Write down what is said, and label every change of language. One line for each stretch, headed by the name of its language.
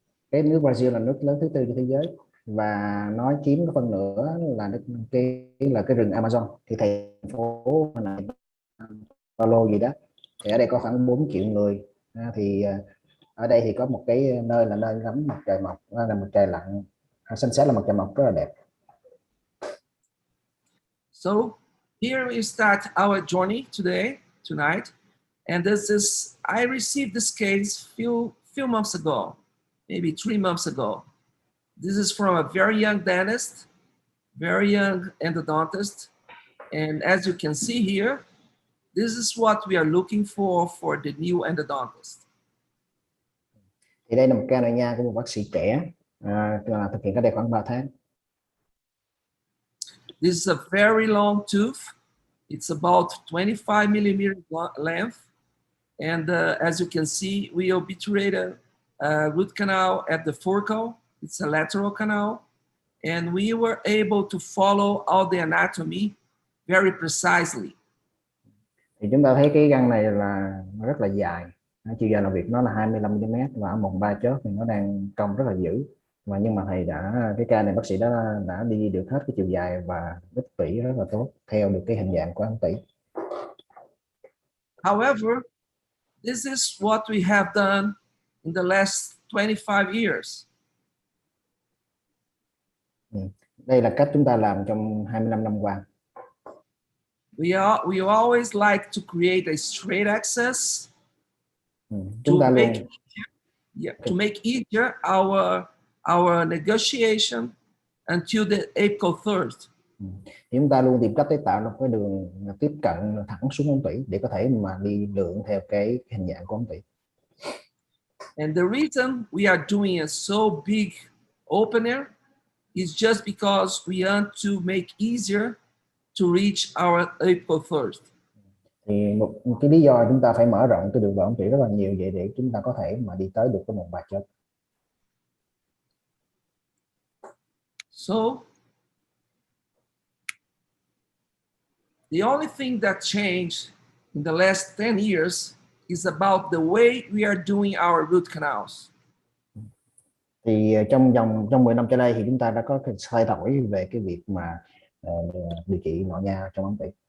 Vietnamese: Cái nước Brazil là nước lớn thứ tư trên thế giới, và nó chiếm cái phân nửa là cái rừng Amazon. Thì thành phố này Paulo gì đó, thì ở đây có khoảng 4 triệu người. Thì ở đây thì có một cái nơi là nơi ngắm mặt trời mọc, là mặt trời lặn, sunset là mặt trời mọc rất là đẹp.
English: So here we start our journey tonight, and I received this case few months ago, maybe 3 months ago. This is from a very young dentist, very young endodontist, and as you can see here, this is what we are looking for the new endodontist.
Vietnamese: Thì đây là một ca nội nha của một bác sĩ trẻ, thực hiện cách đây khoảng 3 tháng.
English: This is a very long tooth. It's about 25 millimeter length. And as you can see, we obturated root canal at the foracle. It's a lateral canal. And we were able to follow all the anatomy very precisely.
Vietnamese: Thì chúng ta thấy cái răng này là nó rất là dài. Chiều dài làm việc nó là 25 mm, và ở mồng 3 chóp thì nó đang cong rất là dữ. Nhưng mà thầy cái ca này bác sĩ đã đi được hết cái chiều dài và đích tủy rất là tốt theo được cái hình dạng của ống tủy.
English: However, this is what we have done in the last 25 years.
Vietnamese: Đây là cách chúng ta làm trong 25 năm qua.
English: We always like to create a straight access
Vietnamese: Chúng ta luôn
English: to make easier our negotiation until the apical third.
Vietnamese: Chúng ta luôn tìm cách để tạo một cái đường tiếp cận thẳng xuống ống tủy để có thể mà đi lượng theo cái hình dạng của ống tủy.
English: And the reason we are doing a so big opener is just because we want to make easier to reach our apical third.
Vietnamese: Thì một cái lý do chúng ta phải mở rộng cái đường vào ống tủy rất là nhiều vậy để chúng ta có thể mà đi tới được cái mồng 3 chóp.
English: So the only thing that changed in the last 10 years is about the way we are doing our root canals.
Vietnamese: Thì trong 10 năm trở đây thì chúng ta đã có cái thay đổi về cái việc mà điều trị nội nha trong ống tủy.